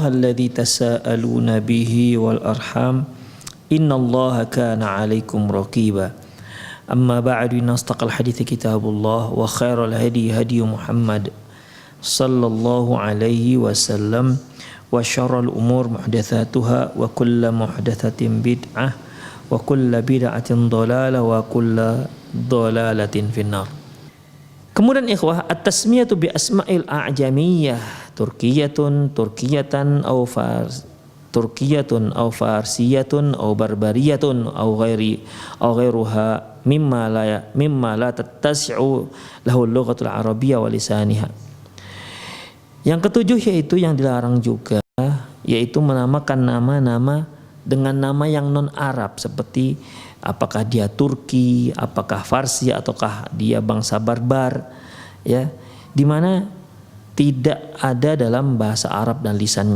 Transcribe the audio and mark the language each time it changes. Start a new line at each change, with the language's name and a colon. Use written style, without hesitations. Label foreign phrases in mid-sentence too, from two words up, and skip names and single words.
Arabic: الذي تساءلون به والأرحام إن الله كان عليكم رقيبا أما بعد إن أصدق الحديث كتاب الله وخير الهدي هدي محمد صلى الله عليه وسلم وشر الأمور محدثاتها وكل محدثة بدعة وكل بدعة ضلالة وكل ضلالة في النار.
Indonesian: Kemudian ikhwah,
Arabic: التسمية بأسماء الأعجمية تركية أو فارسية أو بربرية أو غيرها مما لا تتسع له اللغة العربية ولسانها.
Indonesian: Yang ketujuh yaitu yang dilarang juga, yaitu menamakan nama-nama dengan nama yang non-Arab, seperti apakah dia Turki, apakah Farsi, ataukah dia bangsa barbar, ya, di mana tidak ada dalam bahasa Arab dan lisannya.